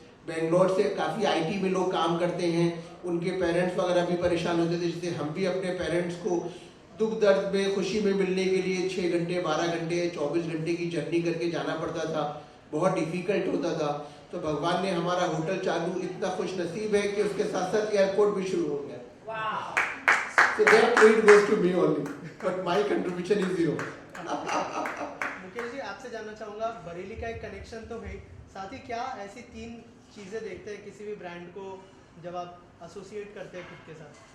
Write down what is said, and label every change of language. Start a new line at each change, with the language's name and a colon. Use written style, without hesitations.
Hindi: बेंगलोर से काफ़ी आईटी में लोग काम करते हैं, उनके पेरेंट्स वगैरह भी परेशान होते थे, जैसे हम भी अपने पेरेंट्स को दुख दर्द में खुशी में मिलने के लिए 6 घंटे 12 घंटे 24 घंटे की जर्नी करके जाना पड़ता था, बहुत डिफिकल्ट होता था। तो भगवान ने हमारा होटल चालू, इतना खुश नसीब है कि उसके साथ साथ एयरपोर्ट भी शुरू हो गया।
English: So that credit goes to me only, but my contribution is zero.
Hindi: Mukesh ji आपसे जानना चाहूँगा, बरेली का एक कनेक्शन तो है, साथ ही क्या ऐसी 3 चीज़ें देखते हैं किसी भी ब्रांड को जब आप एसोसिएट करते हैं खुद के साथ?